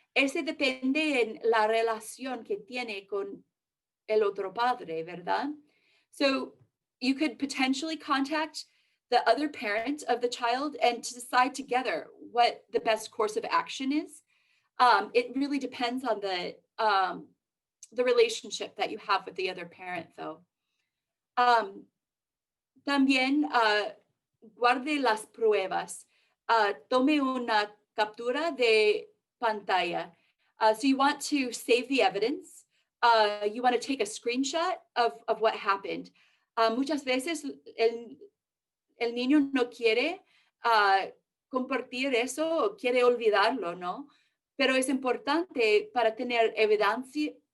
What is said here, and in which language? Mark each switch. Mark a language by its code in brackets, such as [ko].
[es] Ese depende en la relación que tiene con el otro padre, ¿verdad? [en] So you could potentially contact the other parent of the child and to decide together what the best course of action is. It really depends on the relationship that you have with the other parent, though. [es] También guarde las pruebas. Tome una captura de pantalla. [en] So you want to save the evidence. You want to take a screenshot of what happened. [es] Muchas veces el niño no quiere compartir eso o quiere olvidarlo, ¿no? Pero es importante para tener evidencia.